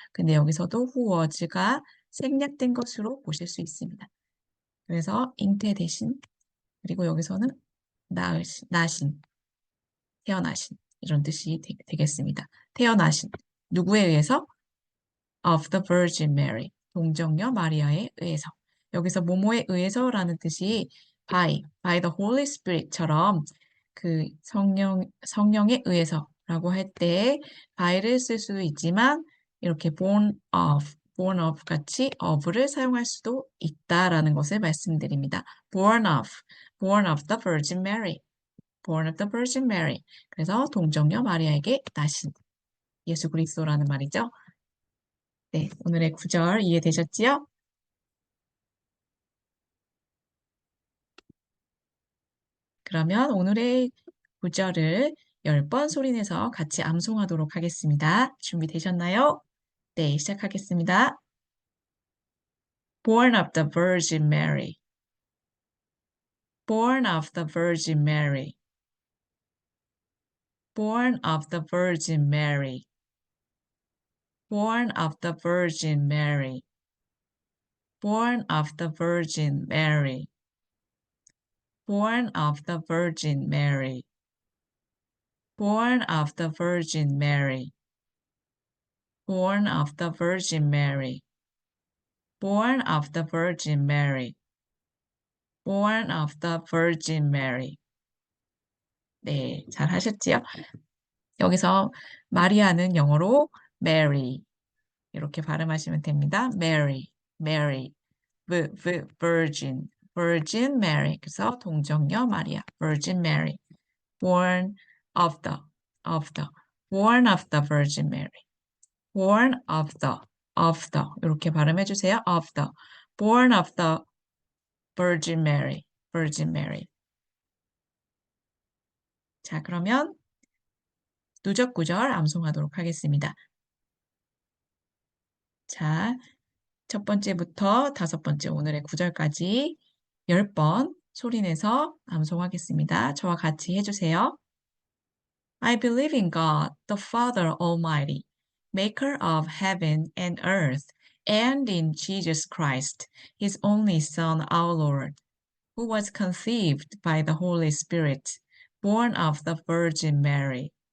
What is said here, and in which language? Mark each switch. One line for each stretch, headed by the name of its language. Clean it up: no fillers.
Korean: 근데 여기서도
English: who was
Korean: 가 생략된 것으로 보실 수 있습니다. 그래서 잉태 대신 그리고 여기서는 나신, 태어나신 이런 뜻이 되겠습니다. 태어나신 누구에 의해서?
English: Of the Virgin Mary,
Korean: 동정녀 마리아에 의해서. 여기서 뭐뭐에 의해서라는 뜻이
English: by the Holy Spirit처럼
Korean: 그 성령에 의해서라고 할 때 by를 쓸 수도 있지만 이렇게
English: born of
Korean: 같이 of를 사용할 수도 있다라는 것을 말씀드립니다.
English: born of the Virgin Mary, born of the Virgin Mary.
Korean: 그래서 동정녀 마리아에게 나신 예수 그리스도라는 말이죠. 네, 오늘의 구절 이해되셨지요? 그러면 오늘의 구절을 10번 소리내서 같이 암송하도록 하겠습니다. 준비되셨나요? 네, 시작하겠습니다.
English: Born of the Virgin Mary, born of the Virgin Mary, born of the Virgin Mary, born of the Virgin Mary, born of the Virgin Mary, born of the Virgin Mary, born of the Virgin Mary, born of the Virgin Mary, born of the Virgin Mary, born of the Virgin Mary.
Korean: 네, 잘 하셨지요? 여기서 마리아는 영어로 Mary 이렇게 발음하시면 됩니다.
English: Mary, Mary, Virgin, Virgin Mary.
Korean: 그래서 동정녀 마리아,
English: Virgin Mary, born of the, born of the Virgin Mary, born of the
Korean: 이렇게 발음해 주세요.
English: of the, born of the Virgin Mary, Virgin Mary.
Korean: 자, 그러면 누적 구절 암송하도록 하겠습니다. 자, 첫 번째부터 다섯 번째 오늘의 구절까지 10번 소리내서 암송하겠습니다. 저와 같이 해주세요.
English: I believe in God, the Father Almighty, maker of heaven and earth, and in Jesus Christ, his only Son, our Lord, who was conceived by the Holy Spirit, born of the Virgin Mary.